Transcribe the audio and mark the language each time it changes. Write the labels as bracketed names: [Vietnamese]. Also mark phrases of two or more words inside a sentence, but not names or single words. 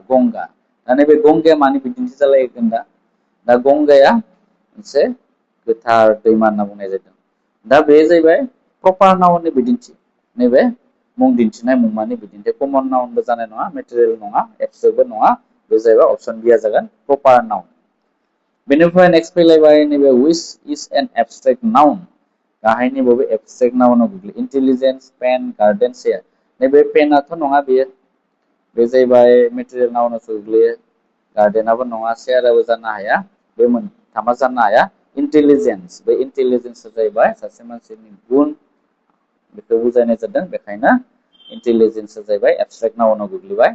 [Bodo] गंगा, दा नैबे गंगाया मानि बिदिन्थि जालायगोन दा? दा गंगाया मोनसे गोथार दैमा होनना बुंनाय जादों। दा बे जाहैबाय [English] proper noun [Bodo] बिदिन्थि, नैबे मुं दिन्थिनाय मुंमानि बिदिन्थि, [English] common noun [Bodo] जानाय नङा, मेटेरियेल नङा, एब्सट्रेक्टबो नङा, बे जाहैबाय अपसन बि आ जागोन [English] proper noun. [Bodo] बेनिफ्राय नेक्स्ट फैलायबाय नैबे [English] which is an abstract noun? [Bodo] गाहायनि बबे [English] abstract noun [Bodo] गोग्लैयो? [English] intelligence, pen, garden, chair. [Bodo] नैबे पेनाथ' नङा, बेयो बे जाहैबाय मेटेरियेल नाउनावसो गोग्लैयो। गार्डेनाबो नङा, चेयाराबो जानो हाया, बे मोनथामा जानो हाया। इन्टेलिजेन्स, बे इन्टेलिजेन्सआ जाहैबाय सासे मानसिनि गुन, बेखौ बुजायनाय जादों, बेखायनो इन्टेलिजेन्सआ जाहैबाय [English] abstract noun [Bodo] गोग्लैबाय।